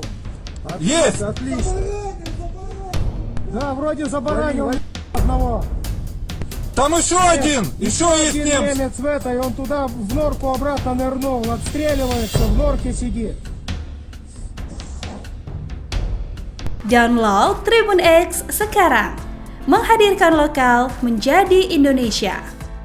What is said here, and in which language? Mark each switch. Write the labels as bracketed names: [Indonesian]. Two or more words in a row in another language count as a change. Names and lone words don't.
[Russian] Есть! Отлично. Да, вроде забаранил одного. Там еще один! Еще есть Один немец! немец в этой, он туда в норку обратно нырнул, отстреливается, в норке сидит. [Indonesian] Download Tribun X sekarang, menghadirkan lokal menjadi Indonesia.